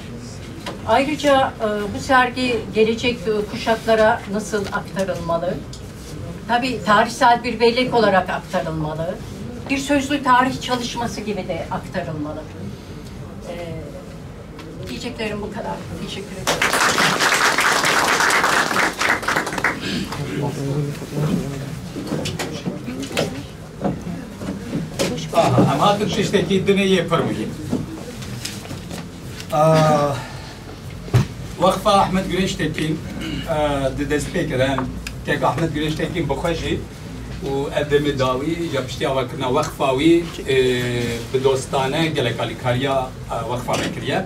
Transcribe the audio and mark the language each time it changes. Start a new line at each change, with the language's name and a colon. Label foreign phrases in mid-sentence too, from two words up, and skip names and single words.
Turkish: Ayrıca bu sergi gelecek kuşaklara nasıl aktarılmalı? Tabii tarihsel bir bellek olarak aktarılmalı. Bir sözlü tarih çalışması gibi de aktarılmalı. Diyeceklerim bu kadar. Teşekkür ederim.
Kurdish: Em hatin tiştekî dinê yê pir muhîm. Wexfa Ahmed Güneş Tekin di destpêkirin kek Ahmed Güneş Tekin bixwe jî û ev demê dawî ya piştî avakirina wexfa wî bi dostane gelek alîkariya wexfa vekiriye.